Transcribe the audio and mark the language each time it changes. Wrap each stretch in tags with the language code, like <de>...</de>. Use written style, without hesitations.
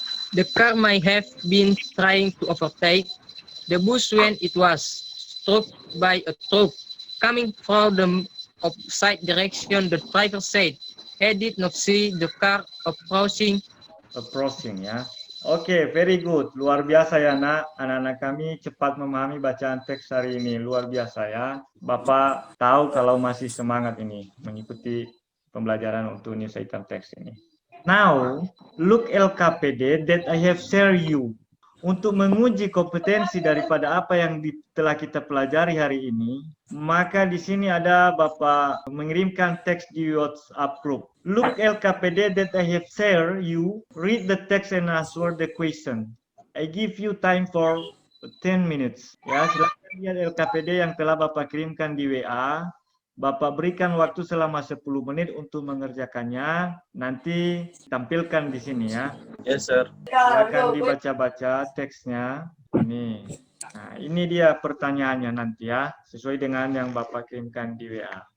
<en>The car might have been trying to overtake the bus when it was struck by a truck coming from the opposite direction. The driver said he did not see the car approaching.</en> <id>Approaching ya.</id> <en>Oke, very good.</en> <id>Luar biasa ya nak. Anak-anak kami cepat memahami bacaan teks hari ini. Luar biasa ya. Bapak tahu kalau masih semangat ini mengikuti pembelajaran untuk news item text ini.</id> <en>Now, look LKPD that I have shared you.</en> <id>Untuk menguji kompetensi daripada apa yang telah kita pelajari hari ini, maka di sini ada Bapak mengirimkan teks di WhatsApp group.</id> <en>Look LKPD that I have shared you, read the text and answer the question. I give you time for 10 minutes.</en> <id>Ya, silakan lihat LKPD yang telah Bapak kirimkan di WA. Bapak berikan waktu selama 10 menit untuk mengerjakannya. Nanti tampilkan di sini ya.</id> <en>Yes, sir.</en> <id>Silakan dibaca-baca teksnya. Ini dia pertanyaannya nanti ya, sesuai dengan yang Bapak kirimkan di WA.</id>